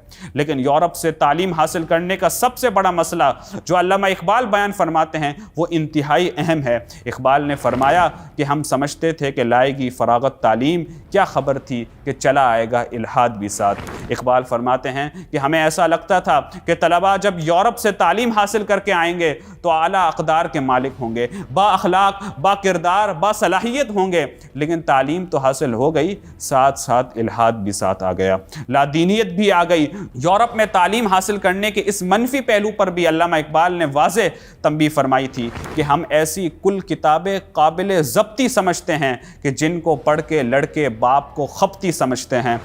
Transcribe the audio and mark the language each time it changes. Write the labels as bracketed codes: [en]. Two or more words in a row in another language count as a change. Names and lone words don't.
[ur] لیکن یورپ سے تعلیم حاصل کرنے کا سب سے بڑا مسئلہ جو علامہ اقبال بیان فرماتے ہیں وہ انتہائی اہم ہے۔ اقبال نے فرمایا کہ ہم سمجھتے تھے کہ لائے گی فراغت تعلیم، کیا خبر تھی کہ چلا آئے گا الحاد بھی ساتھ۔ اقبال فرماتے ہیں کہ ہمیں ایسا لگتا تھا کہ طلباء جب یورپ سے تعلیم حاصل کر کے آئیں گے تو اعلیٰ اقدار کے مالک ہوں گے، با اخلاق، با کردار، با صلاحیت ہوں گے، لیکن تعلیم تو حاصل ہو گئی، ساتھ ساتھ الحاد بھی ساتھ آ گیا، لادینیت بھی آ گئی۔ یورپ میں تعلیم حاصل کرنے کے اس منفی پہلو پر بھی علامہ اقبال نے واضح تنبیہ فرمائی تھی کہ ہم ایسی کل کتابیں قابل ضبطی سمجھتے ہیں کہ جن کو پڑھ کے لڑکے باپ کو خپتی سمجھتے ہیں۔